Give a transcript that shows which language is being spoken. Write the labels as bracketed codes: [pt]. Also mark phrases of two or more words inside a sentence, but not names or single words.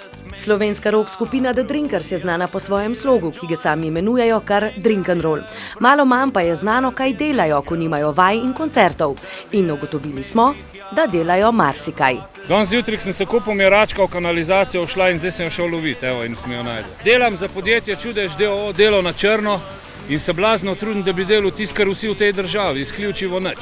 [sl] Slovenska rock skupina The Drinkers je znana po svojem slogu, ki ga sami imenujejo kar [en] drink and roll. [sl] Malo manj pa je znano, kaj delajo, ko nimajo vaj in koncertov. In ugotovili smo, da delajo marsikaj. Danes zjutraj sem se kupil miračka v kanalizacijo, šla in zdaj sem jo šel loviti, evo, in sem jo najdel. Delam za podjetje Čudež d.o.o., delo na črno in se blazno trudim, da bi delal tisto, kar vsi v tej državi, izključivo nič.